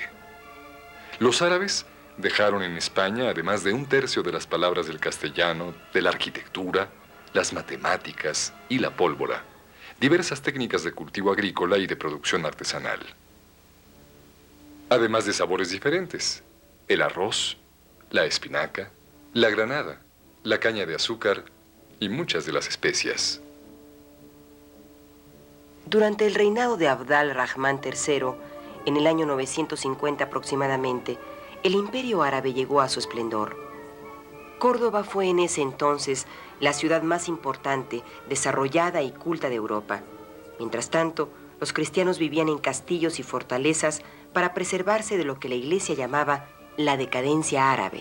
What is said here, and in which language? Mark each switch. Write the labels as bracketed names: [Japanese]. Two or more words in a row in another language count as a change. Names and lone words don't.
[Spanish] Los árabes dejaron en España, además de 1/3 de las palabras del castellano, de la arquitectura, las matemáticas y la pólvora, diversas técnicas de cultivo agrícola y de producción artesanal. Además de sabores diferentes, el arroz, la espinaca, la granada, la caña de azúcar y muchas de las especias. Durante el reinado de Abd al-Rahman III, en el año 950 aproximadamente, el imperio árabe llegó a su esplendor. Córdoba fue en ese entonces la ciudad más importante, desarrollada y culta de Europa. Mientras tanto, los cristianos vivían en castillos y fortalezas para preservarse de lo que la Iglesia llamaba la decadencia árabe.